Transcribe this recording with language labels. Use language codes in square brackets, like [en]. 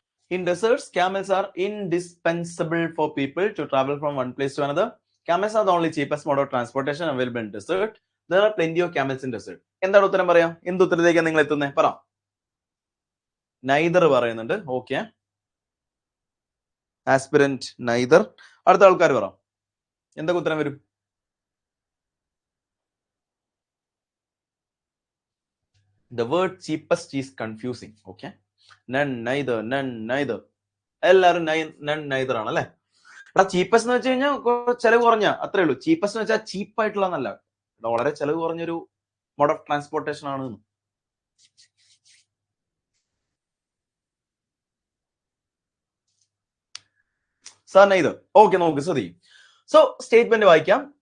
[en] In deserts, camels are indispensable for people to travel from one place to another. Camels are the only cheapest mode of transportation available in desert. There are plenty of camels in desert. [ml] എന്താണ് ഉത്തരം പറയാം? എന്ത് ഉത്തരത്തിലേക്കാണ് നിങ്ങൾ എത്തുന്നത്? പറ. Neither പറയുന്നുണ്ട്. Okay, aspirant neither. അടുത്ത ആൾക്കാർ പറ, എന്തൊക്കെ ഉത്തരം വരും? [en] The word cheapest is confusing. Okay, none, neither. [ml] എല്ലാവരും none, neither ആണ് അല്ലെ? ചീപ്പസ്റ്റ് എന്ന് വെച്ച് കഴിഞ്ഞാൽ ചെലവ് കുറഞ്ഞ അത്രേ ഉള്ളൂ. ചീപ്പസ്റ്റ് എന്ന് വെച്ചാൽ ചീപ്പായിട്ടുള്ള എന്നല്ല, വളരെ ചെലവ് കുറഞ്ഞൊരു മോഡ് ഓഫ് ട്രാൻസ്പോർട്ടേഷൻ ആണ്. സാറിന് ഇത് ഓക്കെ, നോക്ക് ശ്രദ്ധിക്കും. സോ സ്റ്റേറ്റ്മെന്റ് വായിക്കാം.